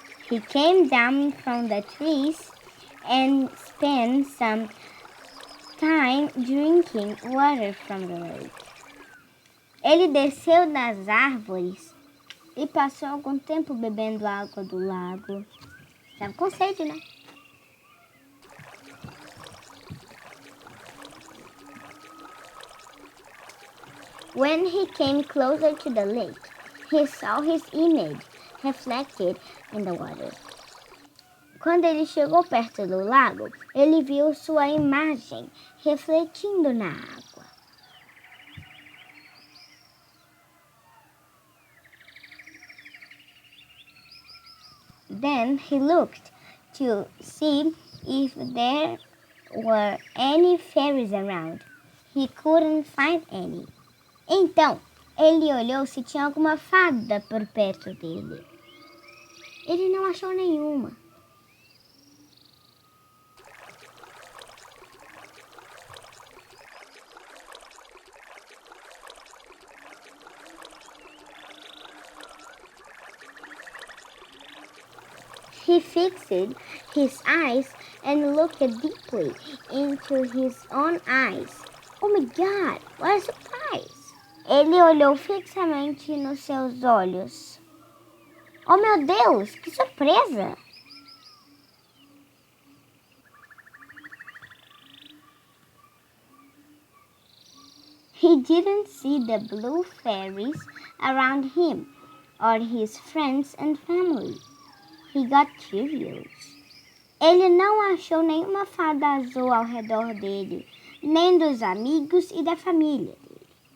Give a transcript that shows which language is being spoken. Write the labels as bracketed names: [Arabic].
[English] He came down from the trees and spent some time drinking water from the lake. [Portuguese] Ele desceu das árvores e passou algum tempo bebendo água do lago. Estava com sede, né? [English] When he came closer to the lake, he saw his image reflected in the water. [Portuguese] Quando ele chegou perto do lago, ele viu sua imagem refletindo na água. [English] Then he looked to see if there were any fairies around. He couldn't find any. [Portuguese] Então, ele olhou se tinha alguma fada por perto dele. Ele não achou nenhuma. [English] He fixed his eyes and looked deeply into his own eyes. Oh my God, what a surprise! [Portuguese] Ele olhou fixamente nos seus olhos. Oh meu Deus, que surpresa! [English] He didn't see the blue fairies around him or his friends and family. He got curious. [Portuguese] Ele não achou nenhuma fada azul ao redor dele, nem dos amigos e da família dele.